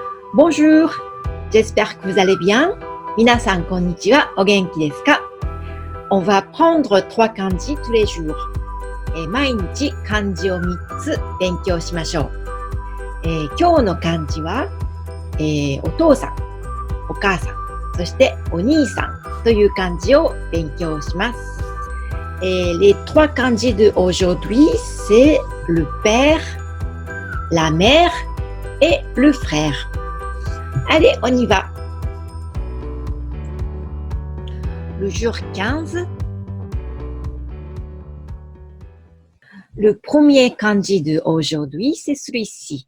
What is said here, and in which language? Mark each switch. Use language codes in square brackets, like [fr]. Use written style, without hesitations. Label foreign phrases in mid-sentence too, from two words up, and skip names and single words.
[fr] Bonjour, j'espère que vous allez bien. [ja] みなさんこんにちは、お元気ですか? [fr] On va apprendre 3 kanji tous les jours. [ja] 毎日漢字を3つ勉強しましょう。今日の漢字は、お父さん、お母さん、そしてお兄さんという漢字を勉強します。 [fr] Les 3 kanji de aujourd'hui, c'est le père, la mère et le frère. Allez, on y va. Le jour 15. Le premier kanji de aujourd'hui, c'est celui-ci.